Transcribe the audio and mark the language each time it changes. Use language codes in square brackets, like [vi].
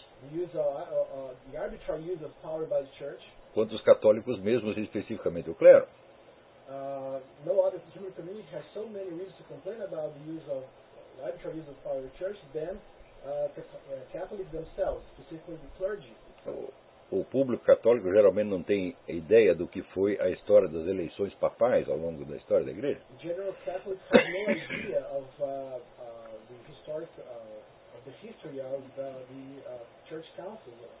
[en] The use of the arbitrary use of power by the church. [pt] Quanto os católicos mesmos, especificamente o clero. [en] No other human community has so many reasons to complain about the use of arbitrary use of power of the church than Catholics themselves, specifically the clergy. [pt] O público católico geralmente não tem ideia do que foi a história das eleições papais ao longo da história da Igreja. [en] General Catholics have no idea of the historic of the history of the church council.